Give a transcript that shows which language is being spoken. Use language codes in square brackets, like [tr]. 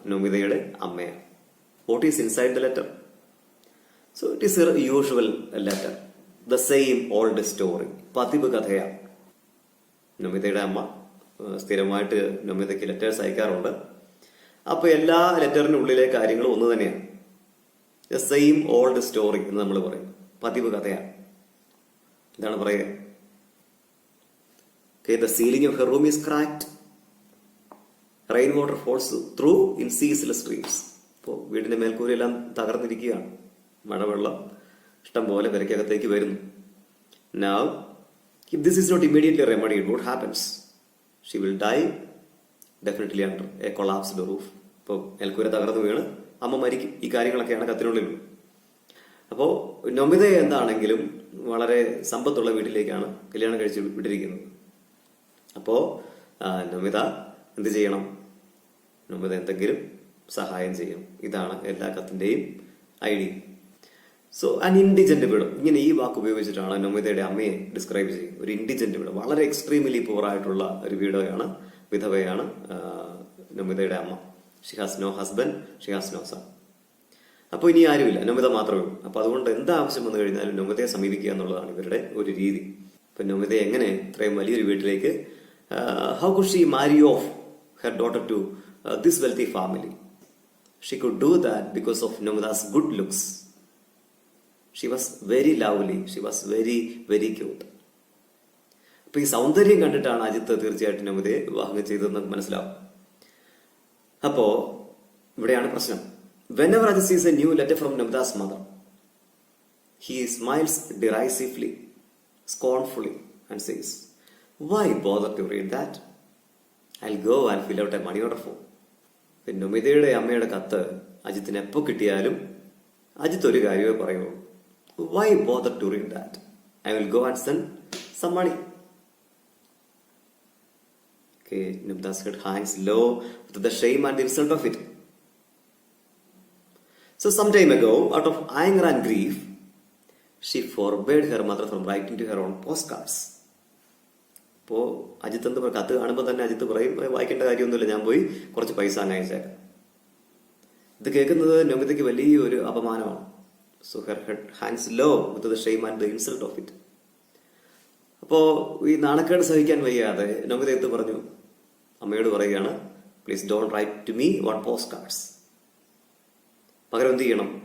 [ml] നമിതയുടെ അമ്മയാണ്. [en] What is inside the letter? So it is a usual letter, the same old story. [ml] പതിവ് കഥയാണ്. നമിതയുടെ അമ്മ സ്ഥിരമായിട്ട് നമിതയ്ക്ക് ലെറ്റേഴ്സ് അയക്കാറുണ്ട്. അപ്പൊ എല്ലാ ലെറ്ററിനുള്ളിലെ കാര്യങ്ങളും ഒന്ന് തന്നെയാണ്. [en] the same old story [ml] എന്ന് നമ്മൾ പറയും. പതിവ് കഥയാണ്. എന്താണ് പറയുക? [en] The ceiling of her room is cracked. Rainwater falls through in ceaseless streams. [ml] ഇപ്പോൾ വീടിന്റെ മേൽക്കൂരയെല്ലാം തകർന്നിരിക്കുകയാണ്. മഴവെള്ളം ഇഷ്ടം പോലെ പെരക്കകത്തേക്ക് വരുന്നു. [en] Now, if this is not immediately remedied, what happens? She will die definitely under a collapsed roof. [ml] ഇപ്പോൾ മേൽക്കൂര തകർന്നു വീണ് അമ്മ മരിക്കും. ഈ കാര്യങ്ങളൊക്കെയാണ് കത്തിനുള്ളിലുള്ളത്. അപ്പോൾ നൊമിത എന്താണെങ്കിലും വളരെ സമ്പത്തുള്ള വീട്ടിലേക്കാണ് കല്യാണം കഴിച്ച് വിട്ടിരിക്കുന്നത്. അപ്പോ നൊമിത എന്ത് ചെയ്യണം? നൊമിത എന്തെങ്കിലും സഹായം ചെയ്യണം. ഇതാണ് എല്ലാ കത്തിന്റെയും ഐഡിയ. [en] so an indigent widow, [ml] ഇങ്ങനെ ഈ വാക്ക് ഉപയോഗിച്ചിട്ടാണ് നൊമിതയുടെ അമ്മയെ ഡിസ്ക്രൈബ് ചെയ്യുന്നത്. ഒരു ഇൻഡിജന്റ് വിഡോ, വളരെ എക്സ്ട്രീംലി പൂർ ആയിട്ടുള്ള ഒരു വിഡോയാണ്, വിധവയാണ് നൊമിതയുടെ അമ്മ. [en] She has no husband, she has no son. [ml] അപ്പോൾ ഇനി ആരുമില്ല, നൊമിത മാത്രമേ ഉള്ളൂ. അപ്പൊ അതുകൊണ്ട് എന്താവശ്യം വന്നു കഴിഞ്ഞാലും നൊമിതയെ സമീപിക്കുക എന്നുള്ളതാണ് ഇവരുടെ ഒരു രീതി. ഇപ്പൊ നൊമിത എങ്ങനെ ഇത്രയും വലിയൊരു വീട്ടിലേക്ക്, [en] how could she marry off her daughter to this wealthy family? She could do that because of Nomida's good looks. She was very lovely. She was very, very cute. [ml] അപ്പൊ ഈ സൗന്ദര്യം കണ്ടിട്ടാണ് അജിത്ത് തീർച്ചയായിട്ടും നൊമിതയെ വിവാഹം ചെയ്തതെന്ന് മനസ്സിലാവും. അപ്പോ ഇവിടെയാണ് പ്രശ്നം. [en] Whenever Ajit sees a new letter from Nomida's mother, he smiles derisively, scornfully, and says, "Why bother to read that? I'll go and fill out a money order form." [ml] നൊമിതയുടെ അമ്മയുടെ കത്ത് അജിത്തിന് എപ്പോൾ കിട്ടിയാലും അജിത്ത് ഒരു കാര്യമേ പറയുള്ളൂ. [en] Why bother to read that? I will go and send some money. Okay, Nomida's head hangs low with the shame and insult of it. So some time ago, out of anger and grief, she forbade her mother from writing to her own postcards. [ml] അപ്പോൾ അജിത്ത് എന്ത് പറയും? കത്ത് കാണുമ്പോൾ തന്നെ അജിത്ത് പറയും, വായിക്കേണ്ട കാര്യമൊന്നുമില്ല, ഞാൻ പോയി കുറച്ച് പൈസ അങ്ങ് അയച്ചേക്കാം. ഇത് കേൾക്കുന്നത് നൊമിതയ്ക്ക് വലിയൊരു അപമാനമാണ്. [en] So her head hangs low with the shame and the insult of it. [ml] അപ്പോൾ ഈ നാണക്കേട് സഹിക്കാൻ വയ്യാതെ നൊമിത എന്ത് പറഞ്ഞു? അമ്മയോട് പറയുകയാണ്, [en] Please don't write to me on postcards. [ml] പകരം എന്ത് ചെയ്യണം?